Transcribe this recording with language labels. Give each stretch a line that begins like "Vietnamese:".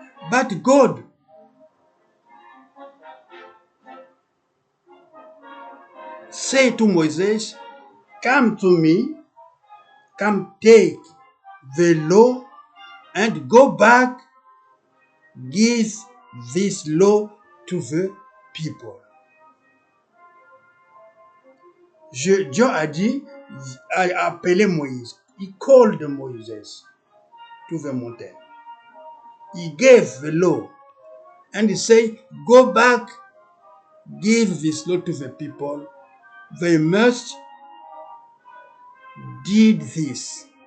English: But God said to Moses, come to me, come take the law and go back, give this law to the people.
French: Dieu a dit, a appelé Moïse.
English: He called Moses to the mountain. He gave the law and he said, go back, give this law to the people. They must did this.